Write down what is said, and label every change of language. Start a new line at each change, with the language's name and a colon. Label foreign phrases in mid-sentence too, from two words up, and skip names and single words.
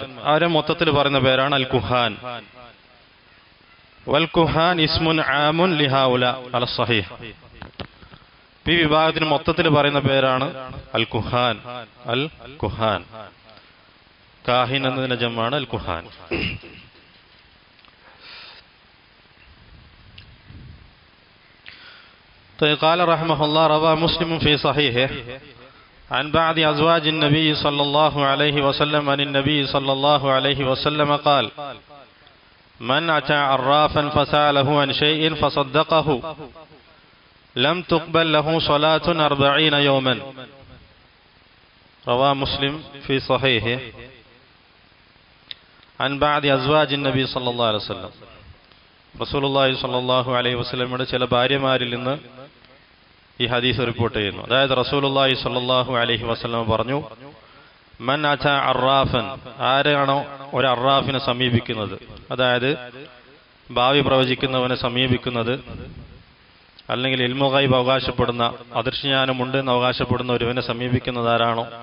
Malayalam: അവരെ മൊത്തത്തിൽ പറയുന്ന പേരാണ് അൽ കുഹാൻ.
Arabic: والكهان اسم عام لهؤلاء على الصحيح.
Malayalam: ഈ വിഭാഗത്തിന് മൊത്തത്തിൽ പറയുന്ന പേരാണ് അൽ കുഹാൻ. അൽ കുഹാൻ, കാഹിൻ എന്നതിന്റെ ജമാണ് അൽ കുഹാൻ.
Arabic: قال رحمه الله روى مسلم في صحيحه عن بعض أزواج النبي صلى الله عليه وسلم عن النبي صلى الله عليه وسلم قال من أتى عرافا فسأله عن شيء فصدقه لم تقبل له صلاة 40 يوما. روى مسلم في صحيحه عن بعض أزواج النبي صلى الله عليه وسلم. رسول الله صلى الله عليه وسلم
Malayalam: ചില ഭാര്യമാരിൽ നിന്ന് ഈ ഹദീസ് റിപ്പോർട്ട് ചെയ്യുന്നു. അതായത്
Arabic: رسول الله صلى الله عليه وسلم
Malayalam: പറഞ്ഞു,
Arabic: من أتى عرافا,
Malayalam: ആരാണോ ഒരു അറാഫിനെ സമീപിക്കുന്നത്, അതായത് ഭാവി പ്രവചിക്കുന്നവനെ സമീപിക്കുന്നത്, അല്ലെങ്കിൽ
Arabic: علم الغيب
Malayalam: അവകാശപ്പെടുന്ന, അദൃശ്യജ്ഞാനമുണ്ട് എന്ന് അവകാശപ്പെടുന്ന ഒരുവനെ സമീപിക്കുന്നത് ആരാണോ,